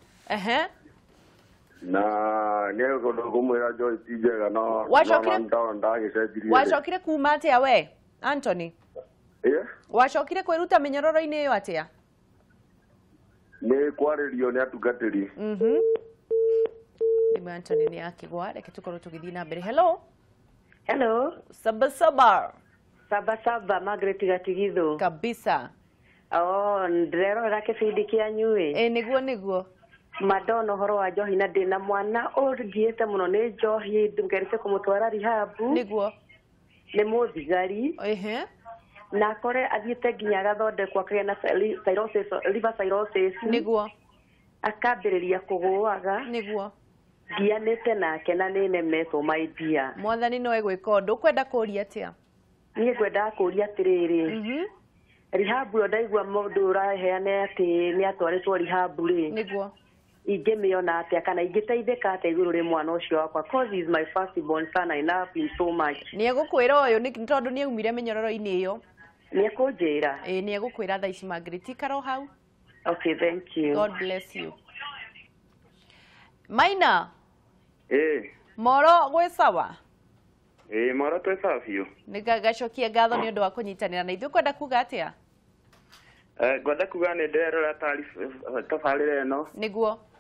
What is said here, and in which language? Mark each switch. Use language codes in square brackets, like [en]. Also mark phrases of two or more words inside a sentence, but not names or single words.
[ki] Na nĩ ũndũ ngũmwĩra Joy ti njega no wacokire kuma atĩa we Anthony? Wacokire kwĩruta mĩnyororo-inĩ ĩyo atĩa? Nĩ kwarĩrio nĩ atungatĩri. Anthony nĩ akĩgwa, reke tũkorwo tũgĩthiĩ na mbere. Hello. Hello. Saba saba. Saba saba, Margaret Gatigitho. Kabisa. Ndĩrerorera kĩbindi kĩanyu nĩguo. Madonna horo wa njohi na ndĩna mwana ũngiĩte mũno nĩ njohi ndũngerete kũmũtwara rihabu. Nĩguo. Nĩ mũthigari. Na akore athiĩte nginya agathondekwo akagĩa na [en] liver cirrhosis. [ki] Nĩguo. Akambĩrĩria kũgũaga. Nĩguo. Ndianĩte nake na nĩ nemetwo [en] my dear. [ki] Mwathani no egwĩka ũndũ. Ũkwenda kũũria atĩa? Niĩ ngwendaga kũũria atĩrĩrĩ. Rihabu ĩyo ndaigua mũndũ ũraheana atĩ nĩ atwarĩtwo rihabu rĩ. Nĩguo. Ingĩmĩona atĩa kana ingĩteithĩka atĩa igũrũ rĩ mwana ũcio wakwa, [en] cause he is my firstborn son. I love him so much. [ki] Nĩ egũkwĩra ũyũ nĩ tondũ nĩ aumire mĩnyororo-inĩ ĩyo. Nĩ ekũnjĩra? Nĩ egũkwĩra thaa ici Margaret, ikara hau. [en] Okay, thank you. God bless you. [ki] Maina. Moro gwĩ sawa? Moro twĩ sawa biũ. Nĩ gacokie ngatho nĩ ũndũ wa kũnyitanĩra na ithuĩ. Ũkwenda kuga atĩa? Ngwenda kuga nĩ ndĩrerora tabarĩra ĩno. Nĩguo.